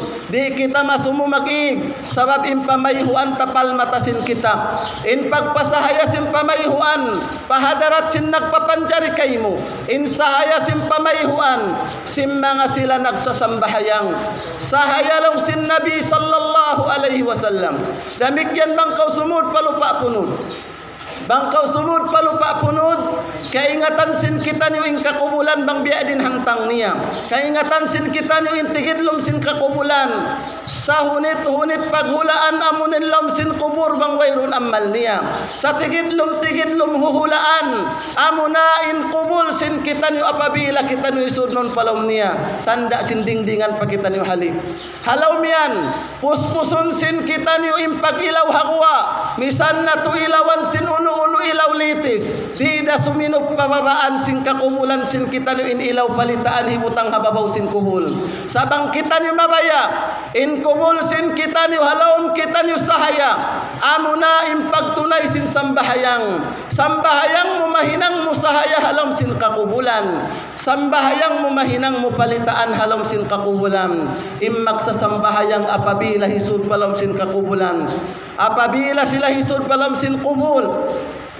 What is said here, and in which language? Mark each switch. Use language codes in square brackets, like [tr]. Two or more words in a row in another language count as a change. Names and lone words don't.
[tsg] Di kita masumumagig sabab in pamayhuan tapal matasin kita. In pagpasahaya sin pamayhuan, pahadarat sin nagpapanjari kay mo. In sahaya sin pamayhuan, sim mga sila nagsasambahayang. Sahaya lang sin Nabi [ar] صلى الله عليه وسلم. [tsg] Damikyan bang kau sumud palupa punod. Bangkaw sumud palupa punod kaingatan sin kita niyo ing kakubulan bang biya din hantang niya kaingatan sin kita niyo ing tigidlom sin kakubulan sa hunit paghulaan amunin lam sin kubur bang wayron amal niya sa tigidlom huhulaan amuna in kubul sin kita niyo apabila kita niyo isudnon palom niya tanda sin dingdingan pa kita niyo halip halaw miyan puspuson sin kita niyo ing pagilaw hagwa misan na tu ilawan sin uno ilaw litis di da suminop pababaan sin kakumulan sin kita niyo in ilaw palitaan hibutang hababaw sin kubul sabang kita niyo mabaya in kubul sin kita niyo halawon kita niyo sahaya amuna in pagtunay sin sambahayang mo mahinang mo sahaya halom sin kakubulan sambahayang mo mahinang mo palitaan halom sin kakubulan im magsasambahayang apabila hisud palom sin kakubulan apabila sila hisud palom sin kubul